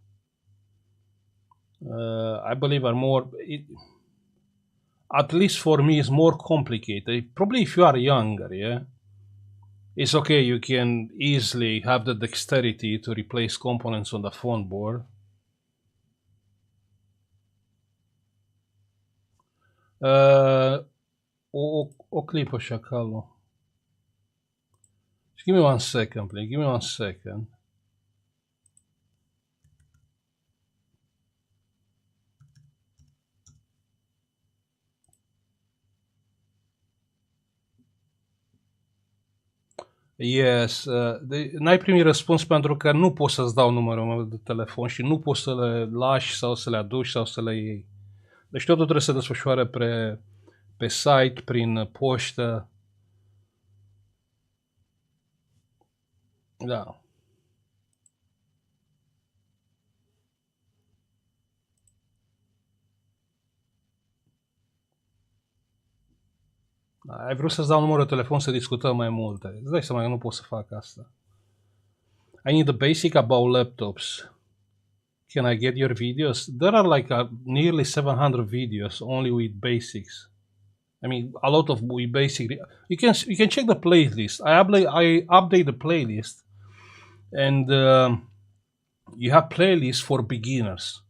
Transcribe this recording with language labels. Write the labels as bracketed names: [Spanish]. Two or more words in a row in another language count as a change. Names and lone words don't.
[English] I believe are more, at least for me, is more complicated. Probably if you are younger, yeah, It's okay, you can easily have the dexterity to replace components on the phone board. [Romanian] O clipă și acolo. [English] Just give me 1 second, please. Give me 1 second. Yes, [Romanian] n-ai primit răspuns pentru că nu pot să-ți dau numărul meu de telefon și nu poți să le lași sau să le aduci sau să le iei. Deci totul trebuie să se desfășoare pe site, prin poștă. Da. Ai vrut să-ți dau numărul de telefon să discutăm mai multe. Îți dai seama că nu pot să fac asta. [English] I need the basic about laptops. Can I get your videos? There are like nearly 700 videos only with basics. I mean, a lot of with basic. You can check the playlist. I update the playlist, and you have playlists for beginners.